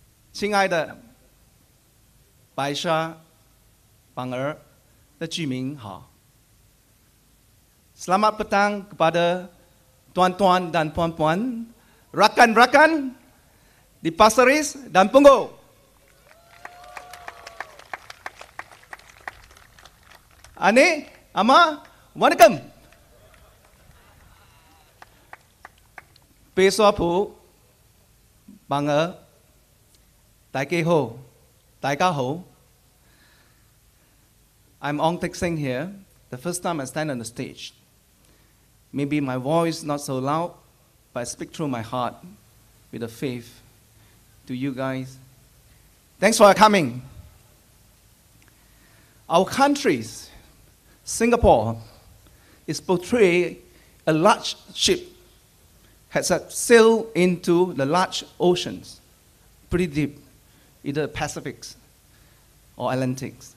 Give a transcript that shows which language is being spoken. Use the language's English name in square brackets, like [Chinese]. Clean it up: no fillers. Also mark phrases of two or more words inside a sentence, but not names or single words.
[Chinese] 亲爱的白沙邦儿的居民好。 [Malay] Selamat petang kepada tuan-tuan dan puan-puan, rakan-rakan di Pasir Ris dan Punggol. [Tamil] அண்ணே, அம்மா, வணக்கம். Peswapu, banga, daike ho, daika ho. [English] I'm Ong Teik Seng here. The first time I stand on the stage. Maybe my voice not so loud, but I speak through my heart with a faith to you guys. Thanks for coming. Our countries, Singapore, is portrayed a large ship has sailed into the large oceans, pretty deep, either Pacifics or Atlantics.